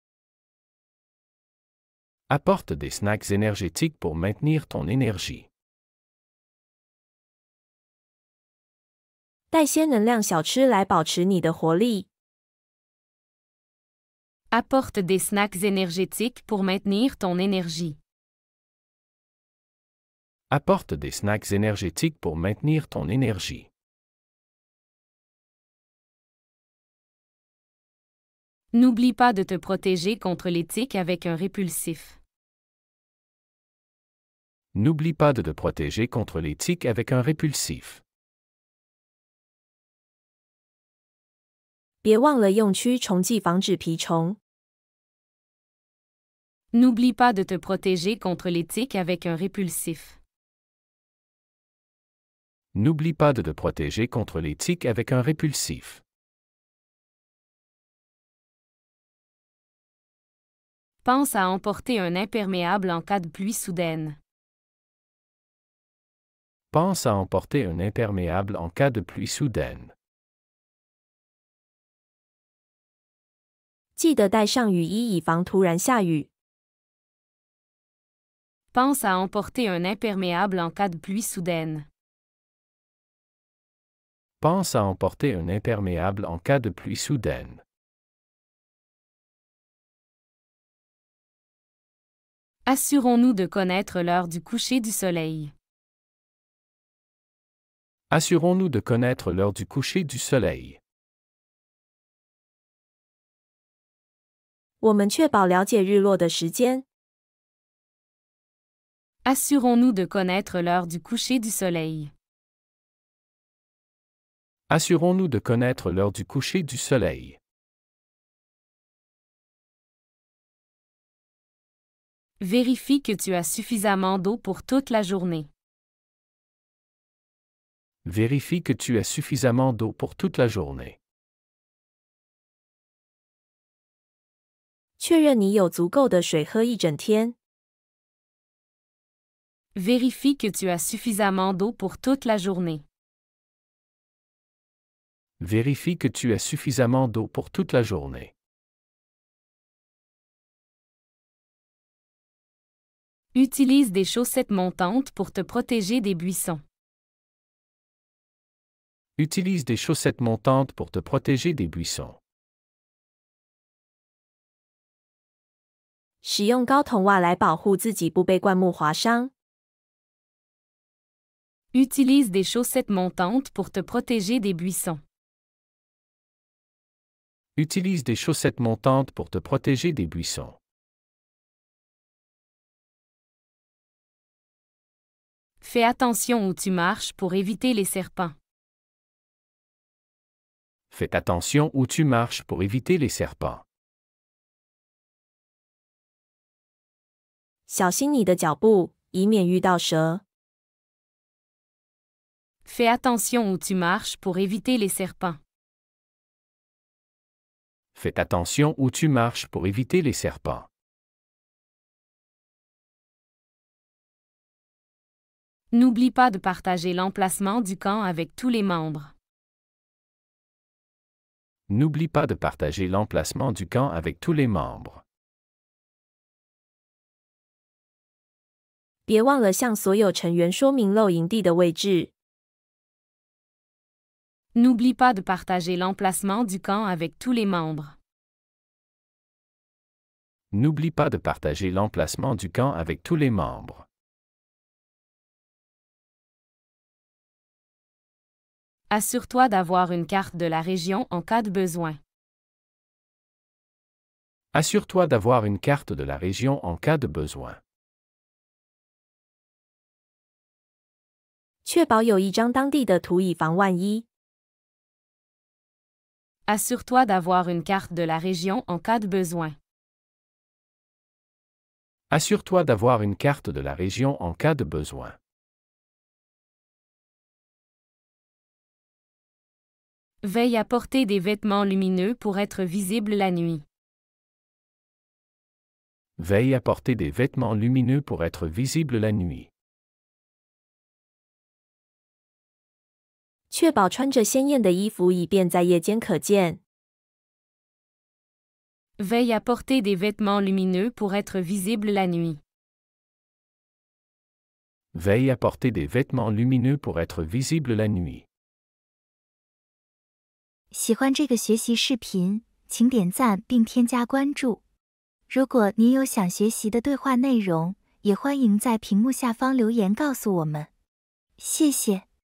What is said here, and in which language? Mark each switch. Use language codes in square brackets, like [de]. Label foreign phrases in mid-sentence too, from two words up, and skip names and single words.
[fr] Apporte des snacks énergétiques pour maintenir ton énergie. [zh] 带些能量小吃来保持你的活力。 [fr] Apporte des snacks énergétiques pour maintenir ton énergie. Apporte des snacks énergétiques pour maintenir ton énergie. N'oublie pas de te protéger contre les tiques avec un répulsif. N'oublie pas de te protéger contre les tiques avec un répulsif. [zh] 别忘了用驱虫剂防止蜱虫。 [fr] N'oublie pas de te protéger contre les tiques avec un répulsif. N'oublie pas de te protéger contre les tiques avec un répulsif. Pense à emporter un imperméable en cas de pluie soudaine. Pense à emporter un imperméable en cas de pluie soudaine. [zh] 记得带上雨衣以防突然下雨。 [fr] Pense à emporter un imperméable en cas de pluie soudaine. Pense à emporter un imperméable en cas de pluie soudaine. Assurons-nous de connaître l'heure du coucher du soleil. Assurons-nous de connaître l'heure du coucher du soleil. [zh] 我们确保了解日落的时间。 [fr] Assurons-nous de connaître l'heure du coucher du soleil. Assurons-nous de connaître l'heure du coucher du soleil. Vérifie que tu as suffisamment d'eau pour toute la journée. Vérifie que tu as suffisamment d'eau pour toute la journée. [zh] 确认你有足够的水喝一整天。 [fr] Vérifie que tu as suffisamment d'eau pour toute la journée. Vérifie que tu as suffisamment d'eau pour toute la journée. Utilise des chaussettes montantes pour te protéger des buissons. Utilise des chaussettes montantes pour te protéger des buissons. [zh] 使用高筒袜来保护自己不被灌木划伤。 [fr] Utilise des chaussettes montantes pour te protéger des buissons. Utilise des chaussettes montantes pour te protéger des buissons. Fais attention où tu marches pour éviter les serpents. Fais attention où tu marches pour éviter les serpents. [zh] 小心你的脚步，以免遇到蛇。 [fr] Fais attention où tu marches pour éviter les serpents. Fais attention où tu marches pour éviter les serpents. N'oublie pas de partager l'emplacement du camp avec tous les membres. N'oublie pas de partager l'emplacement du camp avec tous les membres. [zh] 别忘了向所有成员说明露营地的位置。 [fr] N'oublie pas de partager l'emplacement du camp avec tous les membres. N'oublie pas de partager l'emplacement du camp avec tous les membres. Assure-toi d'avoir une carte de la région en cas de besoin. Assure-toi d'avoir une carte de la région en cas de besoin. [zh] 确保有一张当地的图以防万一。 [fr] Assure-toi d'avoir une carte de la région en cas de besoin. Assure-toi d'avoir une carte de la région en cas de besoin. Veille à porter des vêtements lumineux pour être visible la nuit. Veille à porter des vêtements lumineux pour être visible la nuit. [zh] 确保穿着鲜艳的衣服以便在夜间可见。 [fr] Veille à porter des vêtements lumineux pour être visible la nuit. Veille à porter des vêtements lumineux pour être visible la nuit. [zh] 喜欢这个学习视频，请点赞并添加关注。如果您有想学习的对话内容，也欢迎在屏幕下方留言告诉我们。谢谢。